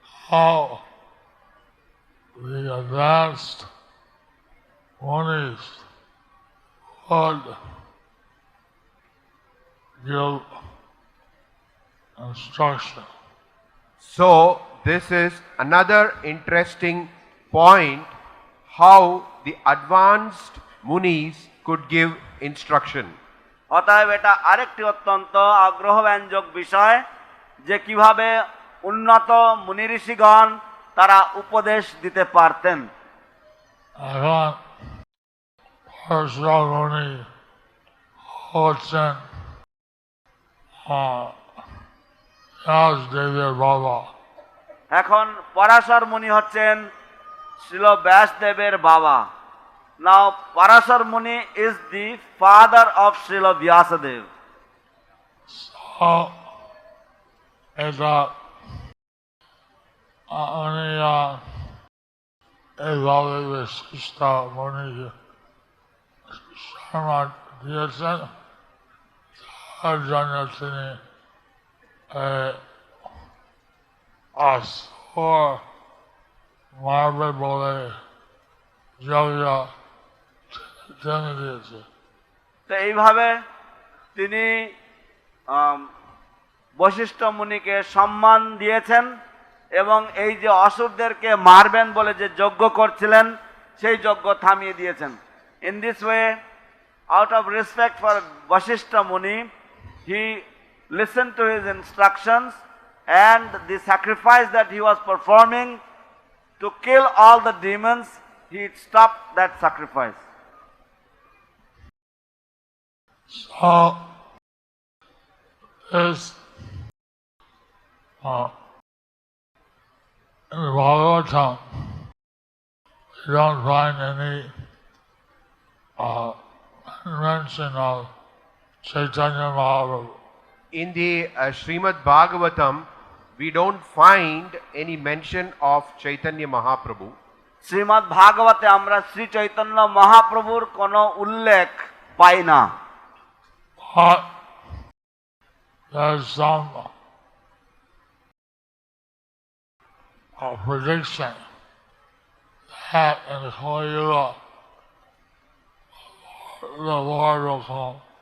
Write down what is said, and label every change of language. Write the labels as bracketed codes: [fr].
[en] How the advanced munis would give instruction. So, this is another interesting point, how the advanced munis could give instruction. [bn] অতএব এটা আরেকটি অত্যন্ত আগ্রহব্যঞ্জক বিষয় যে কিভাবে উন্নত মুনি ঋষিগণ তারা উপদেশ দিতে পারতেন। এখন Parasara Muni হচ্ছেন ব্যাসদেবের বাবা। এখন পরাশর মুনি হচ্ছেন শ্রীল ব্যাসদেবের বাবা। [en] Now Parasar Muni is the father of Srila Vyasadeva. [bn] So, এটা উনি এইভাবে বিশিষ্ট মুনিকে সম্মান দিয়েছেন, তার জন্য তিনি আসর মারবে বলে যজ্ঞ থেমে দিয়েছে। তো এইভাবে তিনি বশিষ্ঠ মুনিকে সম্মান দিয়েছেন এবং এই যে অসুরদেরকে মারবেন বলে যে যজ্ঞ করছিলেন সেই যজ্ঞ থামিয়ে দিয়েছেন। [en] In this way, out of respect for Vasishtha Muni, he listened to his instructions and the sacrifice that he was performing to kill all the demons, he stopped that sacrifice. So, this in the Bhagavatam, you don't find any mention of Chaitanya Mahaprabhu. In the Srimad Bhagavatam, we don't find any mention of Chaitanya Mahaprabhu. [bn] Shrimad ভাগবতে আমরা শ্রী চৈতন্য মহাপ্রভুর কোনো উল্লেখ পাই না। [en] But there's some prediction that in Kali Yuga, the Lord will come.